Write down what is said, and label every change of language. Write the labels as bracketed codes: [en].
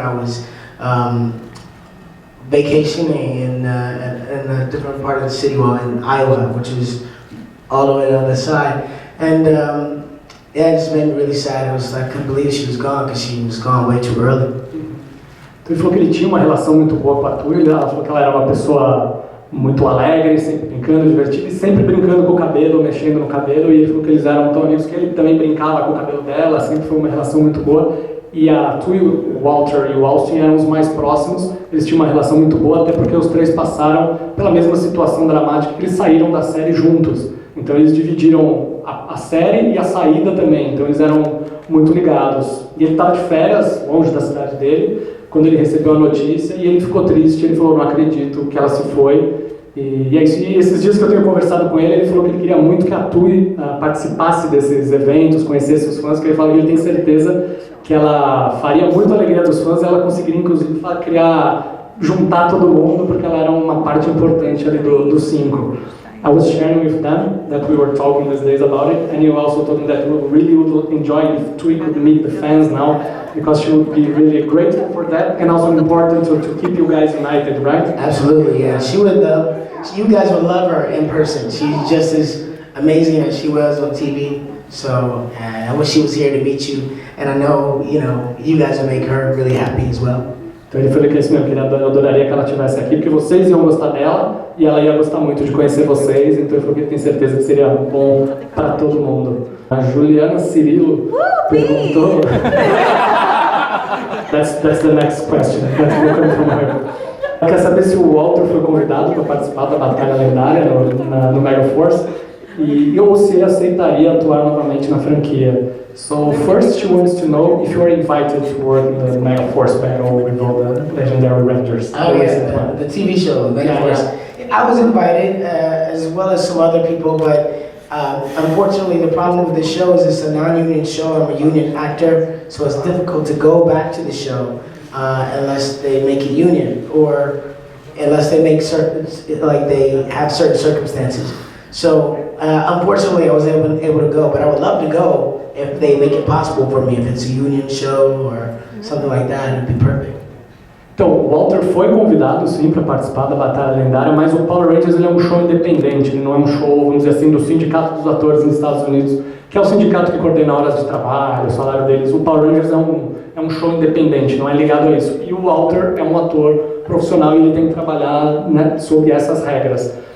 [en] I was vacationing in a different part of the city, well, in Iowa, which is all the way on the other side. And yeah, it just made me really sad. It was like, I couldn't believe she was gone because she was gone way too early. [pt] Então ele falou que ele tinha uma relação muito boa com a Tui. Ela falou que ela era uma pessoa muito alegre, sempre brincando, divertida, e sempre brincando com o cabelo, mexendo no cabelo, e ele falou que eles eram tão amigos que ele também brincava com o cabelo dela, sempre foi uma relação muito boa. E a Tui, o Walter e o Austin eram os mais próximos, eles tinham uma relação muito boa, até porque os três passaram pela mesma situação dramática, que eles saíram da série juntos. Então eles dividiram a série e a saída também, então eles eram muito ligados. E ele estava de férias, longe da cidade dele, quando ele recebeu a notícia, e ele ficou triste, ele falou, não acredito que ela se foi. E é isso. E esses dias que eu tenho conversado com ele, ele falou que ele queria muito que a Tui participasse desses eventos, conhecesse os fãs, que ele fala que ele tem certeza que ela faria muito a alegria dos fãs, e ela conseguiria inclusive juntar todo mundo, porque ela era uma parte importante ali dos 5. [en] I was sharing with them that we were talking these days about it, and you also told me that you really would enjoy if Tui could meet the fans now, because she would be really grateful for that, and also important to keep you guys united, right? Absolutely, yeah. She would. You guys would love her in person. She's just as amazing as she was on TV. So I wish she was here to meet you, and I know you guys would make her really happy as well. [pt] Então ele falou que é isso mesmo, que ele adoraria que ela estivesse aqui, porque vocês iam gostar dela e ela ia gostar muito de conhecer vocês, então ele falou que ele tem certeza que seria bom para todo mundo. A Juliana Cirilo perguntou... [en] That's the next question. That's coming from her. [pt] Ela quer saber se o Walter foi convidado para participar da Batalha Lendária no Mega Force ou se ele aceitaria atuar novamente na franquia. [en] So first she wants to know if you are invited to work in the Mega Force battle with all the legendary Rangers. Oh yeah, the TV show, Mega Force. Yeah. I was invited as well as some other people, but unfortunately the problem with the show is it's a non-union show. I'm a union actor, so it's difficult to go back to the show unless they make it union or unless they make they have certain circumstances. So unfortunately I wasn't able to go, but I would love to go if they make it possible for me. If it's a union show or something like that, it'd be perfect. [pt] Então, o Walter foi convidado sim para participar da Batalha Lendária, mas o Power Rangers ele é um show independente, ele não é um show, vamos dizer assim, do Sindicato dos Atores nos Estados Unidos, que é o sindicato que coordena horas de trabalho, o salário deles. O Power Rangers é um show independente, não é ligado a isso. E o Walter é um ator profissional e ele tem que trabalhar, né, sob essas regras.